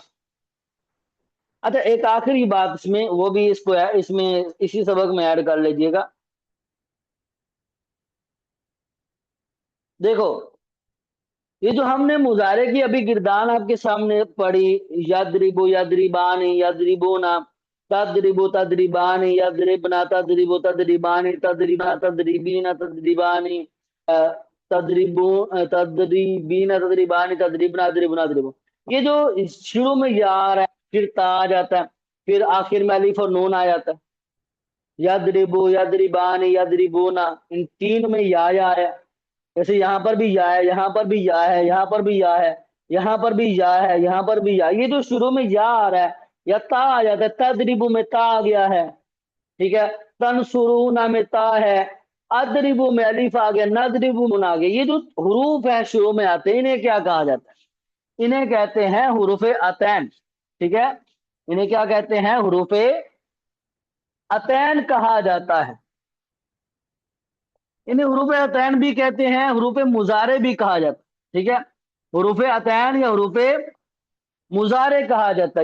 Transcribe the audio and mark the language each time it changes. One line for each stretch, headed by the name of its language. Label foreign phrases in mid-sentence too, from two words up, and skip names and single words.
Urdu: اچھا ایک آخری بات اس میں، وہ بھی اس کو اس میں اسی سبق میں ایڈ کر لیجیے گا۔ دیکھو یہ جو ہم نے مضارع کی ابھی گردان آپ کے سامنے پڑھی،
Arabic: یضرب یضربان، یضربونا، تضرب تضربان، یضربنا، تضرب تضربان، تضربنا تضربین، تضربان، تضربین، تضربان، تضربنا، تضربنا، تضرب۔
Urdu: یہ جو شروع میں یا آ رہا ہے، پھر تا آ جاتا ہے، پھر آخر میں الف اور نون آ جاتا ہے،
Arabic: یضرب یضربان، یضربونا،
Urdu: ان تین میں یا ہے۔ جیسے یہاں پر بھی یا ہے، یہاں پر بھی یا ہے، یہاں پر بھی یا ہے، یہاں پر بھی یا ہے، یہاں پر بھی یا۔ یہ جو شروع میں یا آ رہا ہے یا تا آ جاتا ہے، تضرب میں تا آ گیا ہے، ٹھیک ہے، تنصرون میں تا ہے، اضرب میں الف آ گیا، نضرب من آ گیا۔ یہ جو حروف ہیں شروع میں آتے ہیں انہیں کیا کہا جاتا ہے؟ انہیں کہتے ہیں حروف عطین، ٹھیک ہے، انہیں کیا کہتے ہیں؟ حروف عطین کہا جاتا ہے۔ انہیں حروف عطین بھی کہتے ہیں، حروف مضارع بھی کہا جاتا ہے، ٹھیک ہے، حروف عطین یا حروف مضارع کہا جاتا ہے۔